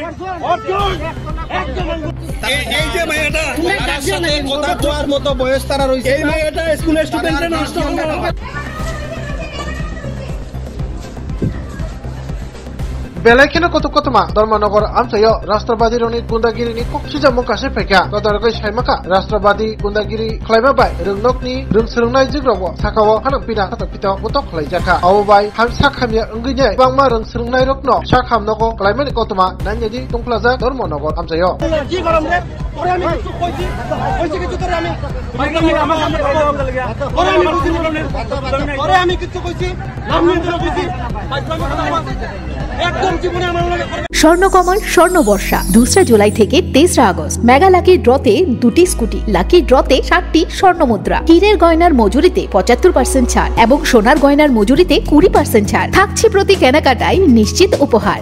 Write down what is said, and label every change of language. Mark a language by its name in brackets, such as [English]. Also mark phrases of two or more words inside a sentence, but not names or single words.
[Bangla] এই যে মেয়েটা তার সাথে কথা বলার মতো বয়স তারা রয়েছে, এই মেয়েটা স্কুলের স্টুডেন্টরা নষ্ট করে। [Kok Borok] Belakina kotuk-kotuma Dharmanagor Amsayo Rastrabadi Roni Gundagiri ni Kokshija Mukashe Peka Kodaragoi Shaimaka Rastrabadi Gundagiri Klaimabai Rungnokni Rungsrungnai Jigrobo Sakawo Hanampina Katapito Mutok Klaijaka Awobai Hamsakhamya Unginya Bangma Rungsrungnai Rokno Shakham Noko Klaimani Kotuma Nanyadi Tungplaza Dharmanagor Amsayo [Bangla] কি গরম রে ওরে আমি কিছু কইছি কইছি কিছু তোরে আমি আমার সামনে কথা বলতে লাগা ওরে আমি কিছু কইছি নাম নিয়ে কইছি একদম জীবনে আমার স্বর্ণকমল স্বর্ণবর্ষা 2 জুলাই থেকে 23 আগস্ট মেগা লাকি ড্রতে 2টি স্কুটি, লাকি ড্রতে 7টি স্বর্ণমুদ্রা, হীরের গয়নার মজুরিতে 75% ছাড় এবং সোনার গয়নার মজুরিতে 20% ছাড় থাকছে প্রতি কেনাকাটায় নিশ্চিত উপহার।